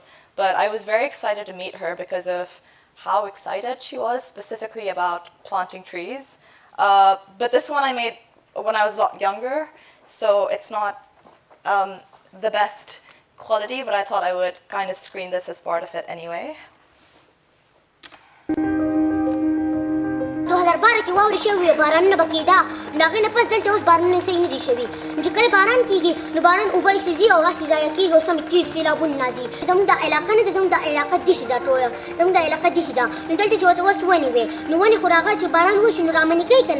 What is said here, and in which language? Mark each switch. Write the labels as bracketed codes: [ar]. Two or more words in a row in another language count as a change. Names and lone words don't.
[en] But I was very excited to meet her because of how excited she was specifically about planting trees. But this one I made when I was a lot younger, so it's not the best quality, but I thought I would kind of screen this as part of it anyway. [ps] 2012 کې واورې شوې بارانونه به کېده نو هغې نه پس دلته اوس بارانونه صحیح نه دي شوي نو چې کله باران کېږي نو باران اوبه ایسې ځي او هسې ضایع کېږي او سمې تیز سیلابونه راځي زموږ دا علاقه نه ده زموږ دا علاقه داسې ده ټوله زموږ دا علاقه داسې ده نو دلته چې ورته اوس ونې وې نو ونې خو هغه چې باران وشي نو رامنې کوي که نه